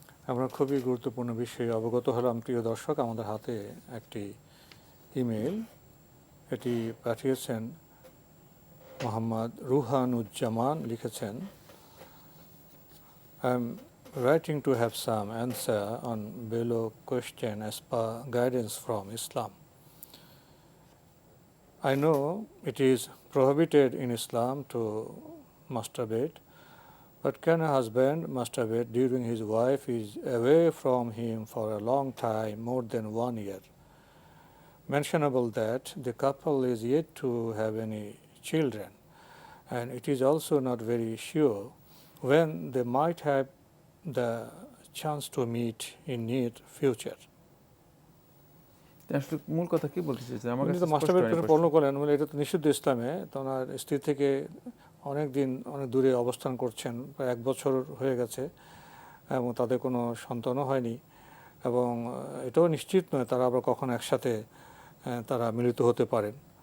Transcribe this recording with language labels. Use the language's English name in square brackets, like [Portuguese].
[Bangla] আমরা খুবই গুরুত্বপূর্ণ বিষয়ে অবগত হলাম। প্রিয় দর্শক, আমাদের হাতে একটি ইমেল, এটি পাঠিয়েছেন মোহাম্মদ রুহানুজ্জামান, লিখেছেন [English] I am writing to have some answer on below question as per guidance from Islam. I know it is prohibited in Islam to masturbate, but can a husband masturbate during his wife is away from him for a long time, more than 1 year? Mentionable that the couple is yet to have any children, and it is also not very sure when they might have the chance to meet in near future. [Bangla] আসলে মূল কথা কি বলতে চাইছেন? আমার কাছে মাস্টারবেড করে পূর্ণ করেন, মানে এটা তো নিষিদ্ধ ইসলামে। তো ওনার স্ত্রী থেকে অনেক দূরে অবস্থান করছেন, প্রায় 1 বছর হয়ে গেছে এবং তাদের কোনো সন্তানও হয়নি এবং এটাও নিশ্চিত নয় তারা আবার কখন একসাথে তারা মিলিত হতে পারেন।